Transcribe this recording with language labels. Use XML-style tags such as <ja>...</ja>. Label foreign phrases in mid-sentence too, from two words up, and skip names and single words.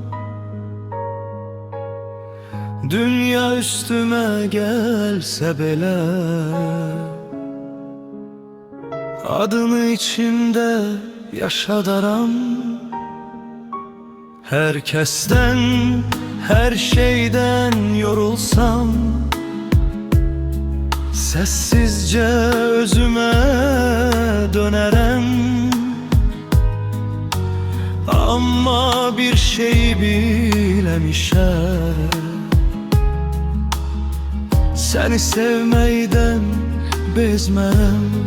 <az>Dünya üstümə gəlsə belə, adını içimdə yaşadaram. Hər kəsdən, hər şeydən yorulsam,</az> <tr>sessizce özüme dönerem. Ama bir şey bilemişem, seni sevmeyden bezmem.</tr>